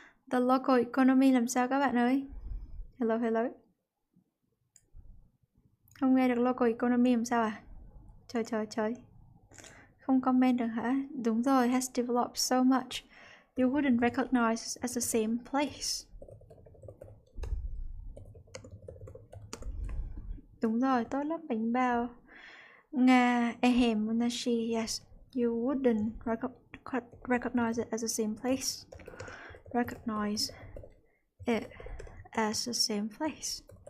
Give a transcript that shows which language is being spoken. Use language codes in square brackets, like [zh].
[vi] The local economy làm sao các bạn ơi? [en] Hello, hello. [vi] Không nghe được local economy làm sao à? Trời. Không comment được hả? Đúng rồi, [en] has developed so much. You wouldn't recognize as the same place. [vi] Đúng rồi, tốt lắm bánh bao. Nga, Nashi, yes. [en] You wouldn't recognize it as the same place. Recognize it as the same place.